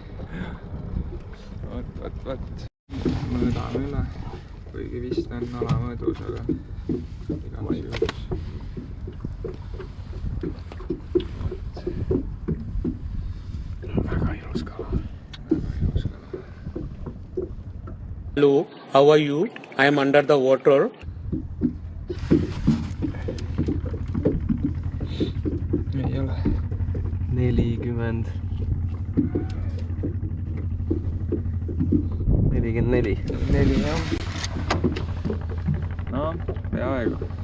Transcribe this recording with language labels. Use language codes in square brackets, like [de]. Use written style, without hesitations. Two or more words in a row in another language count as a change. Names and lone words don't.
[et] Vot. Mõõdame üle, kuigi vist on alamõõdus, aga igal juhul. Väga ilus kala. [en] Hello, how are you? I am under the water. [et] Ei ole. 40. 44. 4 jah. No, peaaegu.